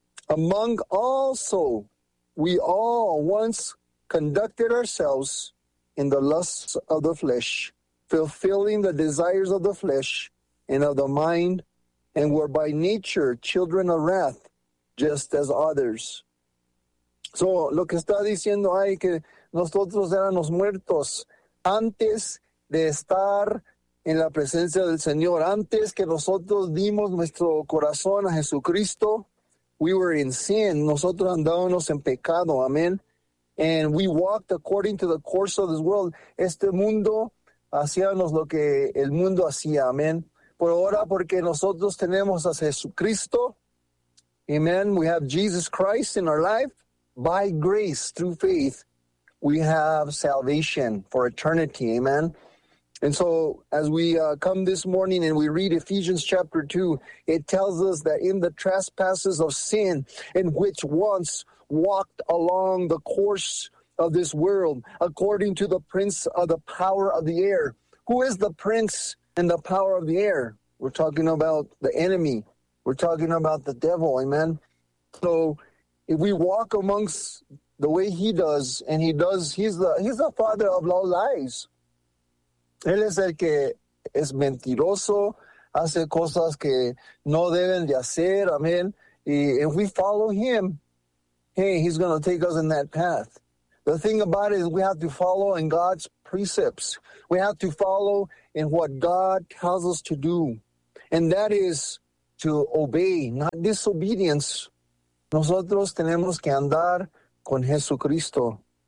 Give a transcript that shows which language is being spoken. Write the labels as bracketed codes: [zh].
[en] Among also, we all once conducted ourselves in the lusts of the flesh, fulfilling the desires of the flesh and of the mind, and were by nature children of wrath, just as others. [es] So, lo que está diciendo ahí que nosotros éramos muertos antes de estar en la presencia del Señor, antes que nosotros dimos nuestro corazón a Jesucristo, [en] we were in sin, [es] nosotros andábamos en pecado, amén. [en] And we walked according to the course of this world. [es] Este mundo hacíamos lo que el mundo hacía, amén. Por ahora, porque nosotros tenemos a Jesucristo, amén, [en] we have Jesus Christ in our life, by grace, through faith, we have salvation for eternity, amén. And so as we come this morning and we read Ephesians chapter 2, it tells us that in the trespasses of sin in which once walked along the course of this world, according to the prince of the power of the air. Who is the prince and the power of the air? We're talking about the enemy. We're talking about the devil, amen? So if we walk amongst the way he does, and he does, he's the father of all lies. [es] Él es el que es mentiroso, hace cosas que no deben de hacer, amén. [en] Y if we follow him, hey, he's going to take us in that path. The thing about it is we have to follow in God's precepts. We have to follow in what God tells us to do. And that is to obey, not disobedience. [es] Nosotros tenemos que andar con Jesucristo.